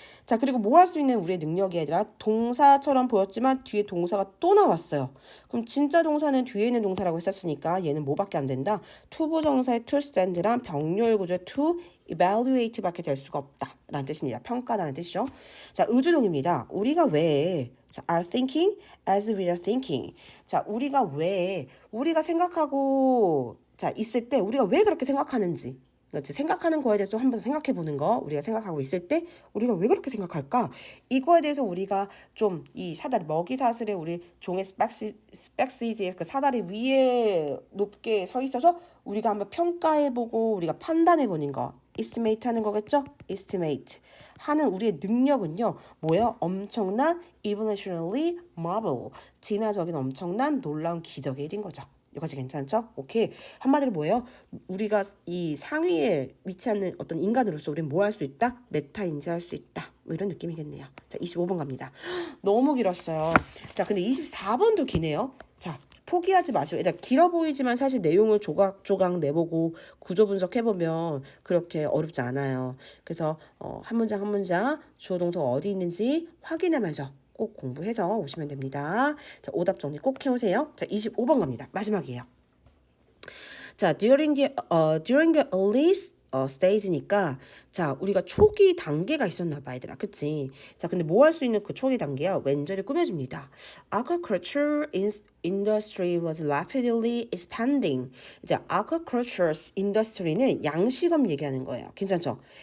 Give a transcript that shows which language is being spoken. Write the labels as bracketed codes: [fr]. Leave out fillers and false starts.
[ko] 자, 그리고 뭐 할 수 있는 우리의 능력이 아니라 동사처럼 보였지만 뒤에 동사가 또 나왔어요. 그럼 진짜 동사는 뒤에 있는 동사라고 했었으니까 얘는 뭐밖에 안 된다? 투부정사의 [en] to stand [ko] 랑 병렬 구조의 [en] to evaluate [ko] 밖에 될 수가 없다 라는 뜻입니다. 평가다는 뜻이죠. 자, 의주동입니다. 우리가 왜 자, [en] are thinking as we are thinking. [ko] 자, 우리가 생각하고 자 있을 때 우리가 왜 그렇게 생각하는지, 그렇지? 생각하는 거에 대해서 한번 생각해 보는 거. 우리가 생각하고 있을 때 우리가 왜 그렇게 생각할까? 이거에 대해서 우리가 좀 이 사다리 먹이 사슬에 우리 종의 스펙시즈의 그 사다리 위에 높게 서 있어서 우리가 한번 평가해 보고 우리가 판단해 보는 거. estimate 하는 거겠죠? estimate 하는 우리의 능력은요. 뭐예요? 엄청난 [en] evolutionary marvel. [ko] 진화적인 엄청난 놀라운 기적의 일인 거죠. 여기까지 괜찮죠? 오케이. 한마디로 뭐예요? 우리가 이 상위에 위치하는 어떤 인간으로서 우리는 뭐 할 수 있다? 메타 인지할 수 있다. 뭐 이런 느낌이겠네요. 자, 25번 갑니다. 너무 길었어요. 자, 근데 24번도 기네요. 자, 포기하지 마시고. 일단 길어 보이지만 사실 내용을 조각조각 내보고 구조 분석해보면 그렇게 어렵지 않아요. 그래서 한 문장 한 문장 주어 동사가 어디 있는지 확인하면서 꼭 공부해서 오시면 됩니다. 자, 오답 정리 꼭 해오세요. 자, 25번 갑니다. 마지막이에요. 자, during the early stage니까 자, 우리가 초기 단계가 있었나 봐, 얘들아. 그치? 자, 근데 뭐 할 수 있는 그 초기 단계야? 왼절이 꾸며줍니다. [en] Agriculture industry was rapidly expanding. [ko] 이제 [en] agriculture industry [ko] 는 양식업 얘기하는 거예요. 괜찮죠?